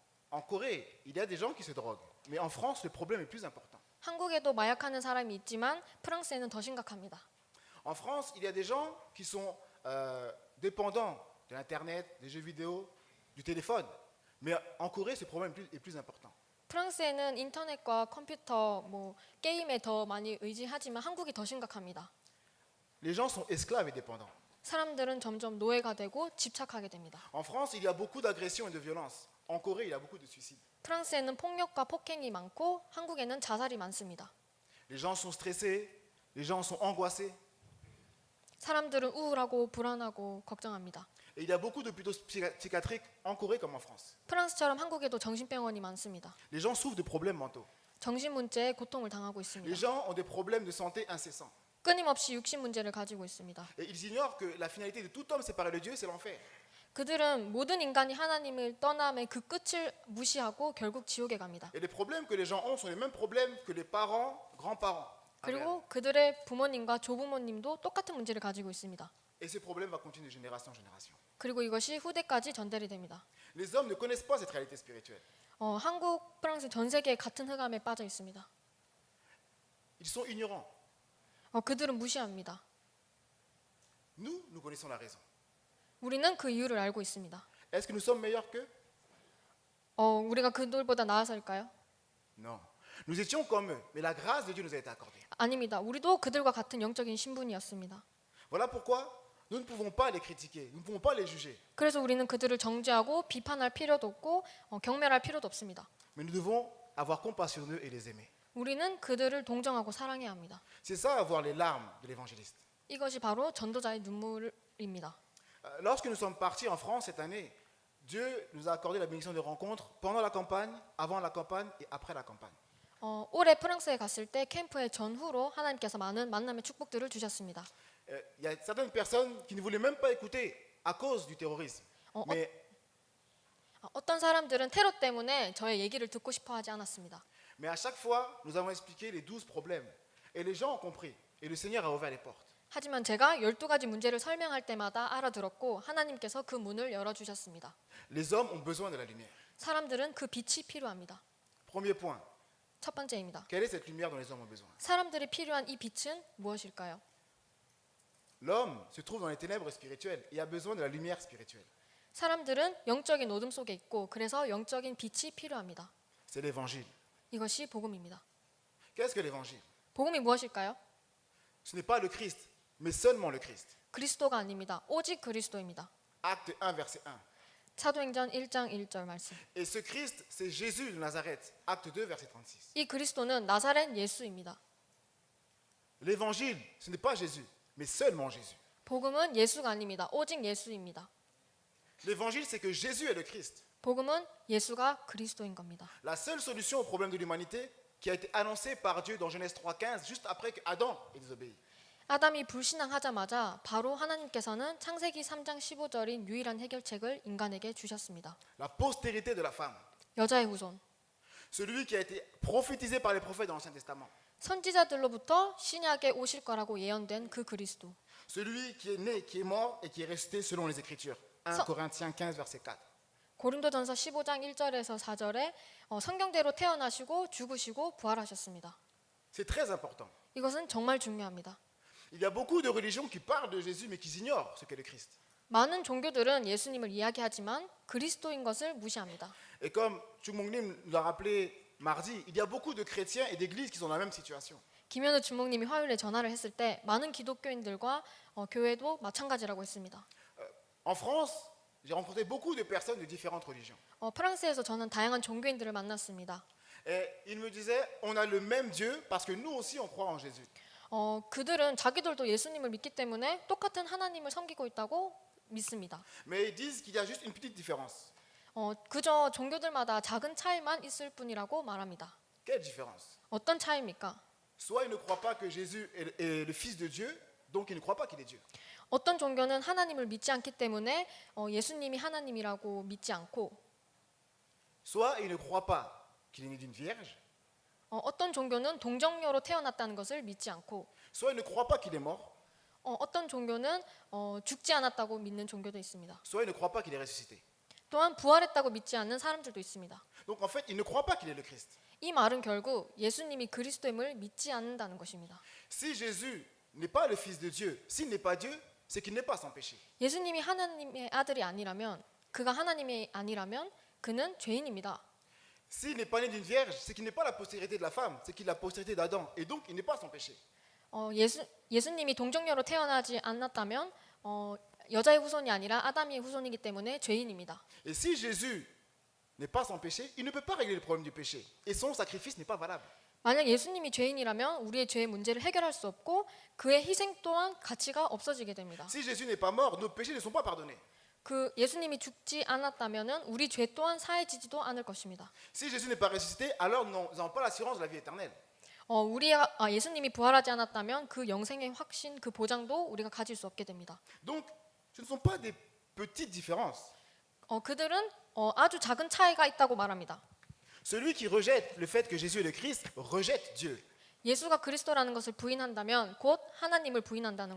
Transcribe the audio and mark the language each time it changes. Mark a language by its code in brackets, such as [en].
[fr] En Corée, il y a des gens qui se droguent, mais en France, le problème est plus important. [ko] 한국에도 마약하는 사람이 있지만 프랑스에는 더 심각합니다. [fr] En France, il y a des gens qui sont dépendants de l'Internet, des jeux vidéo, du téléphone. Mais en Corée, ce problème est plus important. [ko] 프랑스에는 인터넷과 컴퓨터, 게임에 더 많이 의지하지만 한국이 더 심각합니다. [fr] Les gens sont esclaves et dépendants. [ko] 사람들은 점점 노예가 되고 집착하게 됩니다. [fr] En France, il y a beaucoup d'agressions et de violences. En Corée, il y a beaucoup de suicides. [ko] 프랑스에는 폭력과 폭행이 많고 한국에는 자살이 많습니다. [fr] Les gens sont stressés, les gens sont angoissés. [ko] 사람들은 우울하고 불안하고 걱정합니다. [fr] Et il y a beaucoup d'hôpitaux psychiatriques en Corée comme en France. [ko] 프랑스처럼 한국에도 정신병원이 많습니다. [fr] Les gens souffrent de problèmes mentaux. [ko] 정신 문제에 고통을 당하고 [fr] Les [ko] 있습니다. [fr] gens ont des problèmes de santé incessants. [ko] 끊임없이 육신 문제를 가지고 있습니다. [fr] Et ils ignorent que la finalité de tout homme séparé de Dieu, c'est l'enfer. [ko] 그들은 모든 인간이 하나님을 떠남의 그 끝을 무시하고 결국 지옥에 갑니다. [fr] Et les problèmes que les gens ont sont les mêmes problèmes que les parents, grands-parents. [ko] 그리고 그들의 부모님과 조부모님도 똑같은 문제를 가지고 있습니다. [fr] Et ce problème va continuer de génération en génération. [ko] 그리고 이것이 후대까지 전달이 됩니다. [fr] Les hommes ne connaissent pas cette réalité spirituelle. [ko] 한국, 프랑스, 전 세계 같은 흑암에 빠져 있습니다. [fr] Ils sont ignorants. [ko] 그들은 무시합니다. [fr] Nous connaissons la raison. [ko] 우리는 그 이유를 알고 있습니다. [fr] Est-ce que nous sommes meilleurs qu'eux? [ko] 우리가 그들보다 나아서일까요? [fr] Non. Nous étions comme eux, mais la grâce de Dieu nous a été accordée. [ko] 아닙니다. 우리도 그들과 같은 영적인 신분이었습니다. [fr] Voilà pourquoi nous ne pouvons pas les critiquer, nous ne pouvons pas les juger. [ko] 그래서 우리는 그들을 정죄하고 비판할 필요도 없고 경멸할 필요도 없습니다. [fr] Mais nous devons avoir compassion d'eux et les aimer. [ko] 우리는 그들을 동정하고 사랑해야 합니다. [fr] C'est ça avoir les larmes de l'évangéliste. [ko] 이것이 바로 전도자의 눈물입니다. [fr] Lorsque nous sommes partis en France cette année, Dieu nous a accordé la bénédiction de rencontres pendant la campagne, avant la campagne et après la campagne. [ko] 올해 프랑스에 갔을 때 캠프의 전후로 하나님께서 많은 만남의 축복들을 주셨습니다. [fr] Il y a certaines personnes qui ne voulaient même pas écouter à cause du terrorisme. Mais [ko] 어떤 사람들은 테러 때문에 저의 얘기를 듣고 싶어 하지 않았습니다. [fr] à chaque fois, nous avons expliqué les 12 problèmes. Et les gens ont compris. Et le Seigneur a ouvert les portes. [ko] 하지만 제가 12가지 문제를 설명할 때마다 알아들었고 하나님께서 그 문을 열어주셨습니다. [fr] Les hommes ont besoin de la lumière. [ko] 사람들은 그 빛이 필요합니다. [fr] Premier point. [ko] 첫 번째입니다. [fr] Quelle est cette lumière dont les hommes ont besoin? [ko] 사람들이 필요한 이 빛은 무엇일까요? [fr] L'homme se trouve dans les ténèbres spirituelles et a besoin de la lumière spirituelle. [ko] 사람들은 영적인 어둠 속에 있고 그래서 영적인 빛이 필요합니다. [fr] C'est l'évangile. [ko] 이것이 복음입니다. [fr] Qu'est-ce que l'évangile? [ko] 복음이 무엇일까요? [fr] Ce n'est pas le Christ, mais seulement le Christ. [ko] 그리스도가 아닙니다. 오직 그리스도입니다. [fr] Acte 1, verset 1. [ko] 사도행전 1장 1절 말씀. [fr] Et ce Christ, c'est Jésus de Nazareth. Acte 2, verset 36. [ko] 이 그리스도는 나사렛 예수입니다. [fr] L'évangile, ce n'est pas Jésus, mais seulement Jésus. [ko] 복음은 예수가 아닙니다. 오직 예수입니다. [fr] L'évangile, c'est que Jésus est le Christ. [ko] 복음은 예수가 그리스도인 겁니다. [fr] La seule solution au problème de l'humanité qui a été annoncée par Dieu dans Genèse 3,15, juste après qu'Adam ait désobéi. [ko] 아담이 불신앙하자마자 바로 하나님께서는 창세기 3장 15절인 유일한 해결책을 인간에게 주셨습니다. [fr] La postérité de la femme. [ko] 여자의 후손. [fr] Celui qui a été prophétisé par les prophètes dans l'Ancien Testament. [ko] 선지자들로부터 신약에 오실 거라고 예언된 그 그리스도. [fr] Celui qui est né, qui est mort et qui est ressuscité selon les Écritures. 1 Corinthiens 15, verset 4. [ko] 고린도전서 15장 1절에서 4절에 성경대로 태어나시고 죽으시고 부활하셨습니다. [fr] C'est très important. [ko] 이것은 정말 중요합니다. [fr] Il y a beaucoup de religions qui parlent de Jésus mais qui ignorent ce qu'est le Christ. [ko] 많은 종교들은 예수님을 이야기하지만 그리스도인 것을 무시합니다. [fr] Et comme Chungmongnim nous l'a rappelé mardi, il y a beaucoup de chrétiens et d'églises qui sont dans la même situation. [ko] 김현우 주목님이 화요일에 전화를 했을 때 많은 기독교인들과 교회도 마찬가지라고 했습니다. [fr] En France, j'ai rencontré beaucoup de personnes de différentes religions. [ko] 프랑스에서 저는 다양한 종교인들을 만났습니다. [fr] Et ils me disaient, on a le même Dieu parce que nous aussi on croit en Jésus. [ko] 그들은 자기들도 예수님을 믿기 때문에 똑같은 하나님을 섬기고 있다고 믿습니다. [fr] Mais ils disent qu'il y a juste une petite différence. [ko] 그저 종교들마다 작은 차이만 있을 뿐이라고 말합니다. [fr] Quelle différence? [ko] 어떤 차이입니까? [fr] Soit ils ne croient pas que Jésus est le Fils de Dieu, donc ils ne croient pas qu'il est Dieu. [ko] 어떤 종교는 하나님을 믿지 않기 때문에 예수님이 하나님이라고 믿지 않고, [fr] Soit ils ne croient pas qu'il est né d'une vierge, [ko] 어떤 종교는 동정녀로 태어났다는 것을 믿지 않고, [fr] soit ils ne croient pas qu'il est mort, [ko] 어떤 종교는 죽지 않았다고 믿는 종교도 있습니다. [fr] soit ils ne croient pas qu'il est ressuscité. [ko] 또한 부활했다고 믿지 않는 사람들도 있습니다. [fr] Donc en fait, ils ne croient pas qu'il est le Christ. [ko] 이 말은 결국 예수님이 그리스도임을 믿지 않는다는 것입니다. [fr] Si Jésus n'est pas le Fils de Dieu, s'il n'est pas Dieu, c'est qu'il n'est pas sans péché. [ko] 예수님이 하나님의 아들이 아니라면, 그가 하나님이 아니라면 그는 죄인입니다. [fr] S'il n'est pas né d'une vierge, c'est qu'il n'est pas la postérité de la femme, c'est qu'il est la postérité d'Adam, et donc il n'est pas sans péché. [ko] 예수님이 동정녀로 태어나지 않았다면 여자의 후손이 아니라 아담의 후손이기 때문에 죄인입니다. [fr] Et si Jésus n'est pas sans péché, il ne peut pas régler le problème du péché, et son sacrifice n'est pas valable. [ko] 만약 예수님이 죄인이라면 우리의 죄의 문제를 해결할 수 없고 그의 희생 또한 가치가 없어지게 됩니다. [fr] Si Jésus n'est pas mort, nos péchés ne sont pas pardonnés. [ko] 그 예수님이 죽지 않았다면은 우리 죄 또한 사해지지도 않을 것입니다. [fr] Si Jésus n'est pas ressuscité, alors nous n'avons pas l'assurance de la vie éternelle. [ko] 예수님이 부활하지 않았다면 그 영생의 확신, 그 보장도 우리가 가질 수 없게 됩니다. [fr] Donc, ce ne sont pas des petites différences. [ko] 그들은 아주 작은 차이가 있다고 말합니다. [fr] Celui qui rejette le fait que Jésus est le Christ rejette Dieu. [ko] 예수가 그리스도라는 것을 부인한다면 곧 하나님을 부인한다는